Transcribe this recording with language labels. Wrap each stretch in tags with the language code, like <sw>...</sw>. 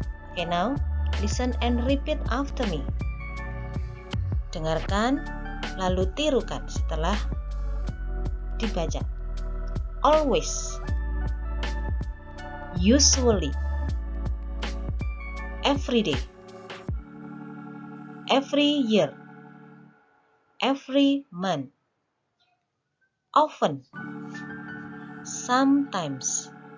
<en>Okay, now listen and repeat after me.</en> <id>Dengarkan lalu tirukan setelah dibaca.</id> <en>Always, usually, every day, every year, every month, often, sometimes.</en>